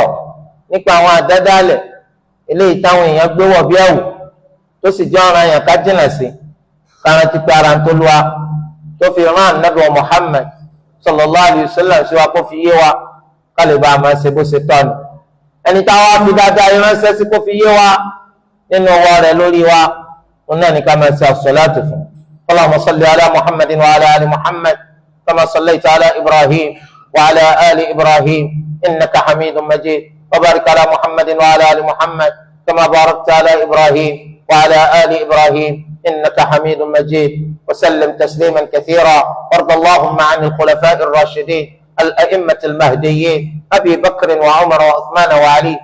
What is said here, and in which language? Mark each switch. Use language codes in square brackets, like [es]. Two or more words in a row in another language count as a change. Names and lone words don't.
[yo] nípa àwọn àdádálẹ̀ eléyìí táwọn èèyàn gbé wọ̀ bí ẹ̀wù tó sì jẹ́ ọ̀ràn èèyàn ká jìnà sí kárántí pé ara ń tó lúwa tó fi rán ànábì wa Muhammad [ar] صلى الله عليه وسلم [yo] sí wa kó fi yé wa ká lè bá a máa ṣe bó ṣe tọ́ ni ẹni táwa fi dáadáa ìránṣẹ́ sí kó fi yé wa nínú ọwọ́ rẹ̀ lórí wa òun náà ní ká máa ṣe àsọ̀láàtù fún [ar] اللهم صل على محمد وعلى آل محمد كما صليت على إبراهيم وعلى آل إبراهيم إنك حميد مجيد وبارك على محمد وعلى آل محمد كما باركت على إبراهيم وعلى آل إبراهيم إنك حميد مجيد وسلم تسليما كثيرا وارض اللهم عن الخلفاء الراشدين الأئمة المهديين أبي بكر وعمر وعثمان وعلي